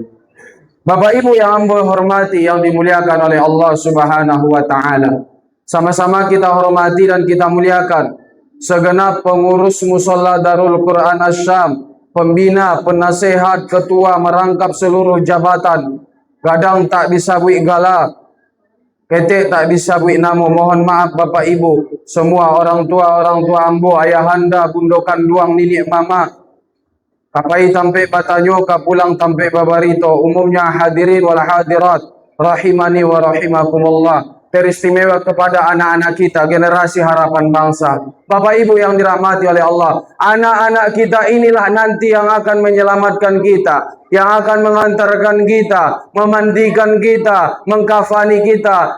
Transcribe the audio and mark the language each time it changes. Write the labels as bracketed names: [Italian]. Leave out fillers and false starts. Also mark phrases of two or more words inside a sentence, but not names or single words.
[Indonesian] Bapak Ibu yang ambo hormati, yang dimuliakan oleh Allah [Arabic] سبحانه وتعالى. [Indonesian] Sama-sama kita hormati dan kita muliakan segenap pengurus musalla Darul Quran Asyam, pembina, penasehat, ketua, merangkap seluruh jabatan. [Minangkabau] Kadang tak disabui gala, ketik tak disabui nama. [Indonesian] Mohon maaf Bapak Ibu, semua orang tua [Minangkabau] ambo, ayahanda, bundokan duang, ninik mama, kapai tampe patanyo, kapulang tampe babarito, [Arabic] umumnya الحاضرين والحاضرات، رحمني ورحمكم الله. [Indonesian] Teristimewa kepada anak-anak kita, generasi harapan bangsa. Bapak Ibu yang dirahmati oleh Allah, anak-anak kita inilah nanti yang akan menyelamatkan kita, yang akan mengantarkan kita, memandikan kita, mengkafani kita.